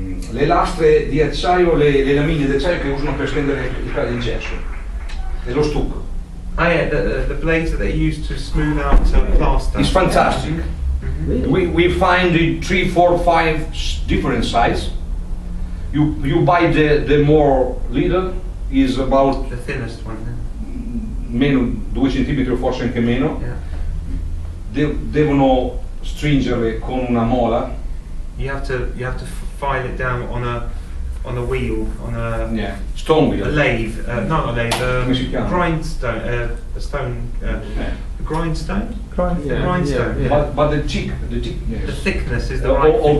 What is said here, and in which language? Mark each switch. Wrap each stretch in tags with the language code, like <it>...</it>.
<it>Le lastre di acciaio, le lamine di acciaio che usano per stendere il gesso e lo stucco.</it> <en>Yeah, the blades that they use to smooth out plaster. It's fantastic. We find the 3, 4, 5 different sizes. You buy the more little, is about The thinnest one.</en> <it>meno 2 cm, forse anche meno.</it> <en>Yeah.</en> <it>Devono stringerle con una mola.</it> <en>You have to file it down on a wheel, on a Stone wheel. a lathe, not a lathe,</en> <it>Come si chiama?</it> <en>grindstone, a stone, grindstone. Yeah, Grindstone. yeah. But the thickness. The thickness is the right all</en>